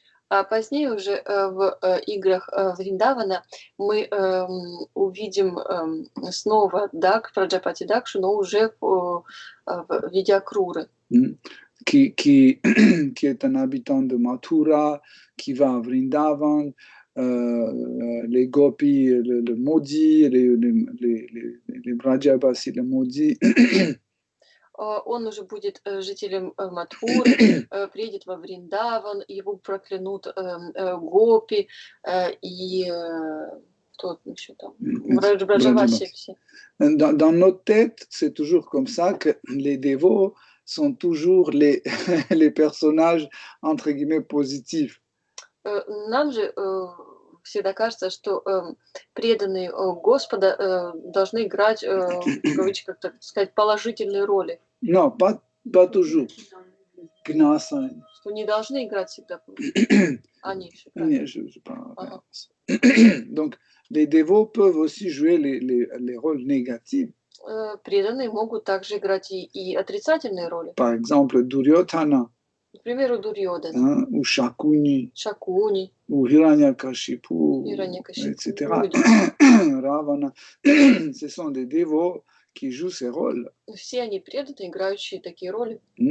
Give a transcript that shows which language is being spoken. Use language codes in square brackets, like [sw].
[ru] А позднее уже в играх Вриндавана мы увидим снова Праджапати Дакшу, но уже в виде Акруры. [fr] Qui est un habitant de Mathura, qui va à Vrindavan, les gopis, le maudit, les Brajabasi, le maudit. [ru] Он уже будет жителем Матхуры, приедет во Вриндаван, его проклянут гопи и кто еще там, Браджаваси все. [fr] Dans notre tête, c'est toujours comme ça que les dévots sont toujours les personnages, entre guillemets, positifs. [ru] Нам же всегда кажется, что преданные Господа должны играть, в кавычках, так сказать, положительные роли. [fr] Non, pas toujours. [ru] Что не должны играть всегда. Они все правильно. [fr] Donc, les dévots peuvent aussi jouer les rôles négatifs. [ru] Преданные могут также играть и отрицательные роли. [fr] Par exemple, Duryodhana. [ru] Например, у Дурьодана. [fr] Ou Shakuni. [ru] Shakuni. [fr] Ou Hiranyakashipu. Etc. Ravana. Ce sont des dévots qui jouent ces rôles. [ru] Все они преданные, играющие такие роли.